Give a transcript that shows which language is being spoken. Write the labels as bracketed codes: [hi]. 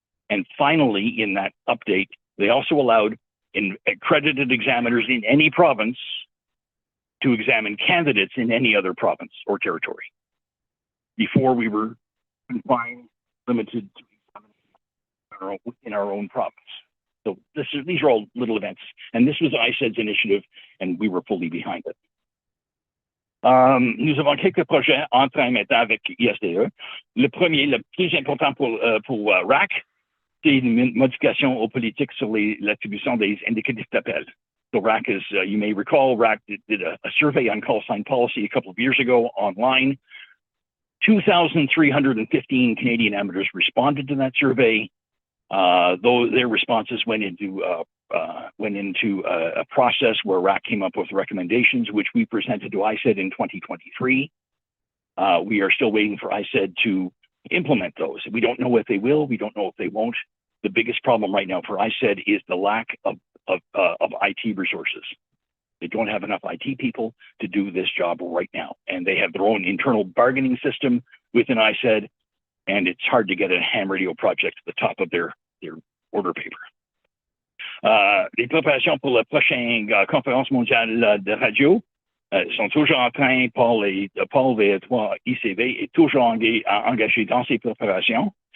[en] And finally, in that update, they also allowed accredited examiners in any province to examine candidates in any other province or territory. Before, we were confined, limited to examining in our own province. So these are all little events. And this was ICED's initiative, and we were fully behind it. [fr] Nous avons quelques projets en train maintenant avec ISTE. Le premier, le plus important pour RAC, c'est une modification aux politiques sur l'attribution des indicatifs d'appel. [en] So RAC is, you may recall, RAC did a survey on call sign policy a couple of years ago online. 2,315 Canadian amateurs responded to that survey. Though their responses went into a process where RAC came up with recommendations, which we presented to ICED in 2023. We are still waiting for ICED to implement those. We don't know if they will. We don't know if they won't. The biggest problem right now for ICED is the lack of IT resources. They don't have enough IT people to do this job right now. And they have their own internal bargaining system within ICED, and it's hard to get a ham radio project to the top of their order paper. [fr] Les préparations pour la prochaine conférence mondiale de radio sont toujours en train. Paul V3 ICV est toujours engagé dans ces préparations.